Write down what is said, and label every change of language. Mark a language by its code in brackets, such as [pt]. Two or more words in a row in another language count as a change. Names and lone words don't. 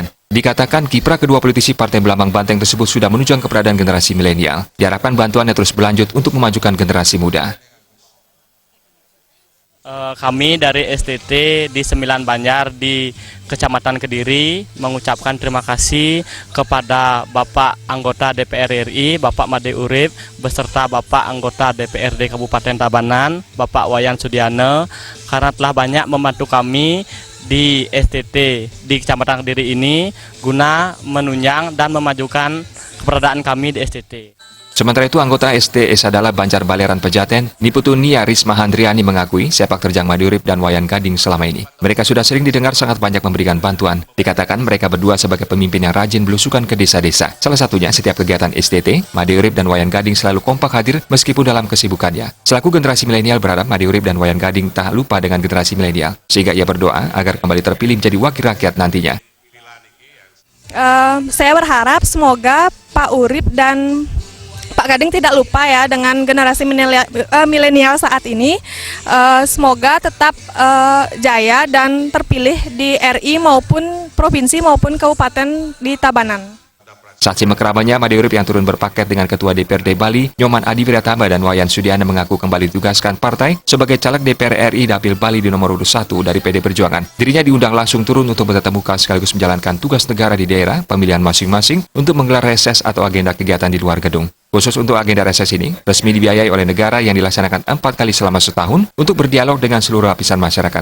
[id] Dikatakan kiprah kedua politisi Partai Belambang Banteng tersebut sudah menunjang keberadaan generasi milenial. Diharapkan bantuannya terus berlanjut untuk memajukan generasi muda. Kami dari STT di 9 Banjar di Kecamatan Kediri mengucapkan terima kasih kepada Bapak anggota DPR RI, Bapak Made Urip, beserta Bapak anggota DPRD Kabupaten Tabanan, Bapak Wayan Sudiana, karena telah banyak membantu kami di STT di Kecamatan Kediri ini guna menunjang dan memajukan keberadaan kami di STT. Sementara itu, anggota ST Esadala Banjar Baleran Pejaten, Niputu Nia Risma Handriani mengakui sepak terjang Made Urip dan Wayan Gading selama ini. Mereka sudah sering didengar sangat banyak memberikan bantuan. Dikatakan mereka berdua sebagai pemimpin yang rajin belusukan ke desa-desa. Salah satunya setiap kegiatan STT, Made Urip dan Wayan Gading selalu kompak hadir meskipun dalam kesibukannya. Selaku generasi milenial berharap Made Urip dan Wayan Gading tak lupa dengan generasi milenial, sehingga ia berdoa agar kembali terpilih menjadi wakil rakyat nantinya. Saya berharap semoga Pak Urip dan Pak Gading tidak lupa ya dengan generasi milenial saat ini. Semoga tetap jaya dan terpilih di RI maupun provinsi maupun kabupaten di Tabanan. Saat simakramennya, Made Urip yang turun berpaket dengan Ketua DPRD Bali, Nyoman Adi Wiratama dan Wayan Sudiana mengaku kembali ditugaskan partai sebagai caleg DPR RI Dapil Bali di nomor urut 1 dari PD Perjuangan. Dirinya diundang langsung turun untuk bertatap muka sekaligus menjalankan tugas negara di daerah pemilihan masing-masing untuk menggelar reses atau agenda kegiatan di luar gedung. Khusus untuk agenda reses ini, resmi dibiayai oleh negara yang dilaksanakan 4 kali selama setahun untuk berdialog dengan seluruh lapisan masyarakat.